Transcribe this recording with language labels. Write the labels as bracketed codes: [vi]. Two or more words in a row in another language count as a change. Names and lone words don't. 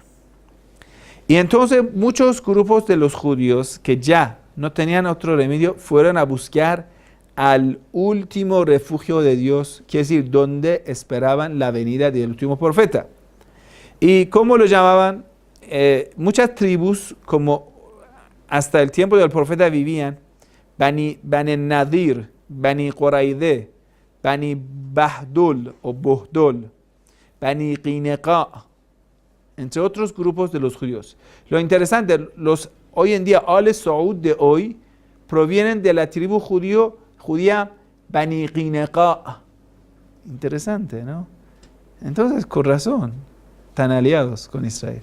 [es] Y entonces muchos grupos de los judíos que ya no tenían otro remedio fueron a buscar al último refugio de Dios, quiere decir, donde esperaban la venida del último profeta. ¿Y cómo lo llamaban? Muchas tribus, como hasta el tiempo del profeta vivían, Bani Nadir, Bani Quraideh, Bani Bahdul o Buhdul, Bani Qineqa, entre otros grupos de los judíos. Lo interesante, hoy en día, Al Saud de hoy, provienen de la tribu judía Bani Qineqa. Interesante, ¿no? Entonces, con razón, están aliados con Israel.